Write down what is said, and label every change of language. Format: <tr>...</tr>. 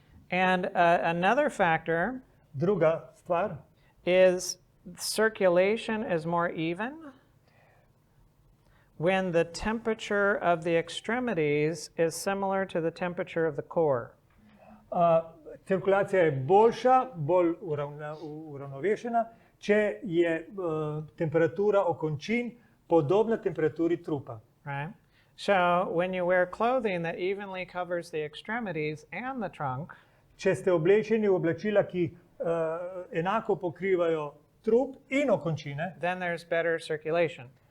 <en>And another factor</en> <sl>Druga stvar,</sl> <en>is circulation is more even when the temperature of the extremities is similar to the temperature of the core.</en> <sl>Cirkulacija je boljša, bolj uravnovešena, če je temperatura okončin podobna temperaturi trupa.</sl> <en>Right? So when you wear clothing that evenly covers the extremities and the trunk,</en> <sl>Če ste oblečeni v oblačila, ki enako pokrivajo trup in okončine,</sl> <en>then there's better circulation.</en>